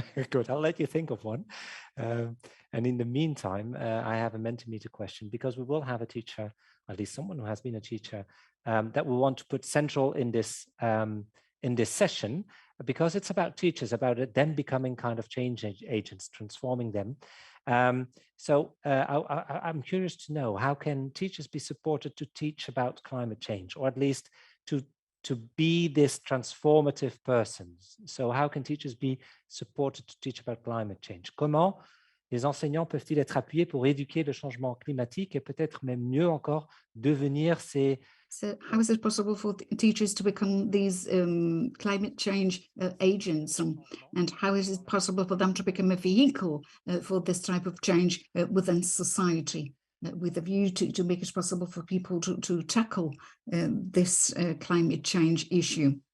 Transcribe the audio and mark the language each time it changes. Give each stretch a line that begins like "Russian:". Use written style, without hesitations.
English: Good, I'll let you think of one. And in the meantime, I have a Mentimeter question, because we will have a teacher, at least someone who has been a teacher, that we want to put central in this session, because it's about teachers, about them becoming kind of change agents, transforming them. So I'm curious to know, how can teachers be supported to teach about climate change, or at least to be this transformative person? So how can teachers be supported to teach about climate change?
French: Comment les enseignants peuvent-ils être appuyés pour éduquer le changement climatique et peut-être même mieux encore devenir ces...
English: So how is it possible for teachers to become these climate change agents, and how is it possible for them to become a vehicle for this type of change within society, with a view to make it possible for people to tackle this climate change issue?